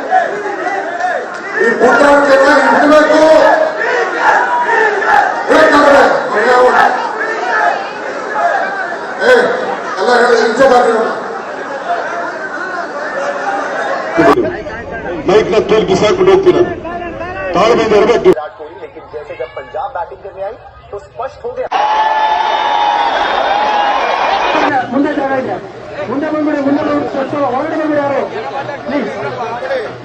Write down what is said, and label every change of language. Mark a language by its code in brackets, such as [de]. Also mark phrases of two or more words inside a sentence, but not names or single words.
[kn] ಈ ಪುಟ್ಟಾಟಿಕೆಲ್ಲ ಇಡಬೇಕು ಎಲ್ಲ ಹೇಳಿ ಹಿಂಸೆ ಬಾಕಿ ಮೈಕ್ನ ತೋಲ್ ಬಿಸಾಕ್ಬಿಟ್ಟು ಹೋಗ್ತೀನಿ. ತಾಳ್ಮೆಯಿಂದ ಇರಬೇಕು. [hi] लेकिन जैसे जब पंजाब बैटिंग करने आई तो स्पष्ट हो गया. [kn] ಮುಂದೆ ಬಂದ್ಬಿಡಿ, ಮುಂದೆ ಬಂದ್ಬಿಡಿ, ಹೊರಗಡೆ ಬಂದ್ಬಿಡಿ ಯಾರು ಪ್ಲೀಸ್.